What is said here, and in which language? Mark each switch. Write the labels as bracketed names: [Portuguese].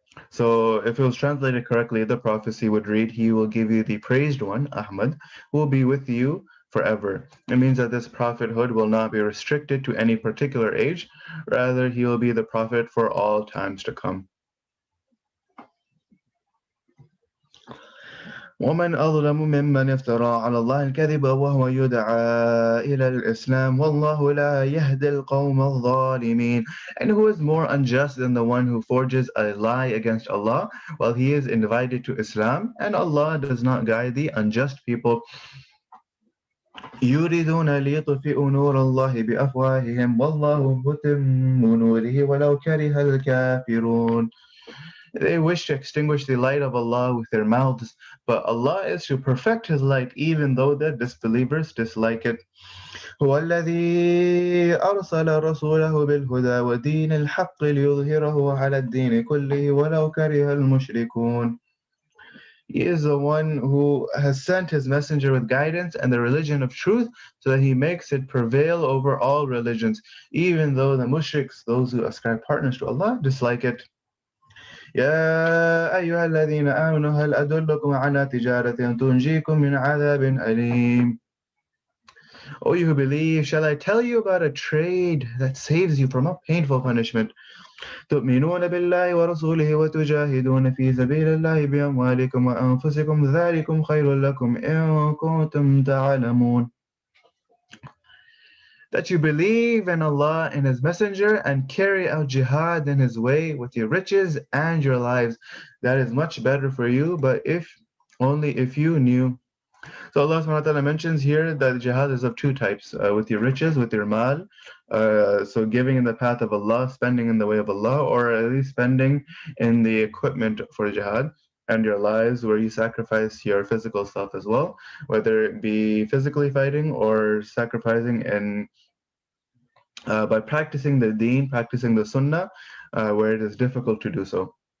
[English] So if it was translated correctly, the prophecy would read, "He will give you the praised one, Ahmad, who will be with you forever." It means that this prophethood will not be restricted to any particular age. Rather, he will be the prophet for all times to come. [Arabic] ومن أظلم ممن افترى على الله الكذب وهو يدعى إلى الإسلام والله لا يهدي القوم الظالمين. [English] And who is more unjust than the one who forges a lie against Allah while he is invited to Islam, and Allah does not guide the unjust people. [Arabic] يريدون ليطفئوا نور الله بأفواههم والله متم نوره ولو كره الكافرون. [English] They wish to extinguish the light of Allah with their mouths, but Allah is to perfect His light even though the disbelievers dislike it. [Arabic] هو الذي أرسل رسوله بالهدى ودين الحق ليظهره على الدين كله ولو كره المشركون. [English] He is the one who has sent his messenger with guidance and the religion of truth so that he makes it prevail over all religions, even though the mushriks, those who ascribe partners to Allah, dislike it. [Arabic] يا أيها الذين آمنوا هل أدلكم على تجارة تنجيكم من عذاب أليم. [English] O you who believe, shall I tell you about a trade that saves you from a painful punishment? [Arabic] تؤمنون بالله ورسوله وتجاهدون في سبيل الله بأموالكم وأنفسكم ذلكم خير لكم إن كنتم تعلمون. [English] That you believe in Allah and His Messenger and carry out jihad in His way with your riches and your lives. That is much better for you, but if only if you knew. So Allah subhanahu wa ta'ala mentions here that jihad is of two types, with your riches, with your mal, so giving in the path of Allah, spending in the way of Allah, or at least spending in the equipment for jihad, and your lives where you sacrifice your physical self as well, whether it be physically fighting or sacrificing in by practicing the deen, practicing the sunnah, where it is difficult to do so.